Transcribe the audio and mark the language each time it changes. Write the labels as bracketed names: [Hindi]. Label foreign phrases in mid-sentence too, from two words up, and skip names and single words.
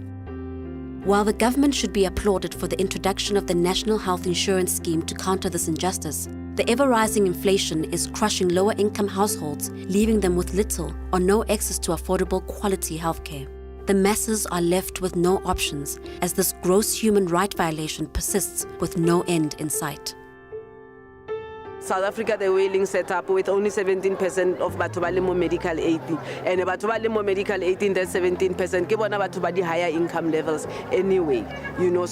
[English] While the government should be applauded for the introduction of the National Health Insurance Scheme to counter this injustice, the ever-rising inflation is crushing lower-income households, leaving them with little or no access to affordable quality healthcare. The masses are left with no options as this gross human right violation persists with no end in sight. South Africa, the whaling set up with only 17% of [Tswana] batho ba le mo [English] medical aid, and [Tswana] batho ba le mo [English] medical aid in that 17% [Tswana] ke bona batho ba di [English] higher income levels anyway, you know.